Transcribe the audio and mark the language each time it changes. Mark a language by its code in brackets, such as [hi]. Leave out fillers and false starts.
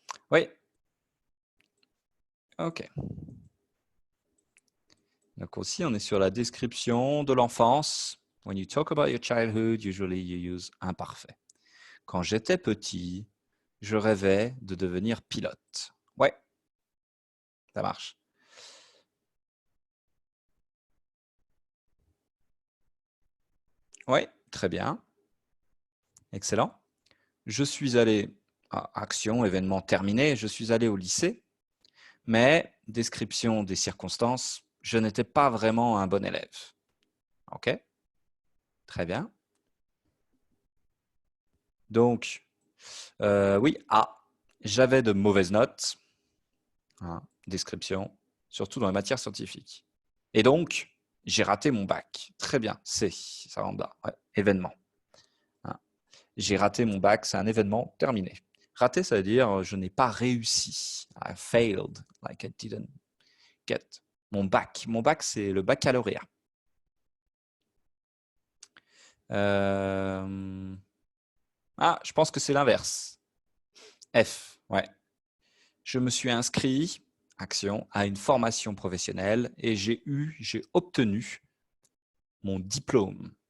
[fr] Oui. OK. Donc aussi, on est sur la description de l'enfance. [en] When you talk about your childhood, usually you use imparfait. [fr] Quand j'étais petit, je rêvais de devenir pilote. Ouais, ça marche. Oui, très bien. Excellent. Je suis allé à action, événement terminé, je suis allé au lycée, mais description des circonstances, je n'étais pas vraiment un bon élève. OK? Très bien. Donc, oui, A, j'avais de mauvaises notes. Hein, description, surtout dans les matières scientifiques. Et donc, j'ai raté mon bac. Très bien, C, ça rentre là. Ouais, événement. Hein. J'ai raté mon bac, c'est un événement terminé. Raté, ça veut dire je n'ai pas réussi. [en] I failed, like I didn't get [fr] mon bac. Mon bac, c'est le baccalauréat. Ah, je pense que c'est l'inverse. F, ouais. Je me suis inscrit, action, à une formation professionnelle et j'ai obtenu mon diplôme.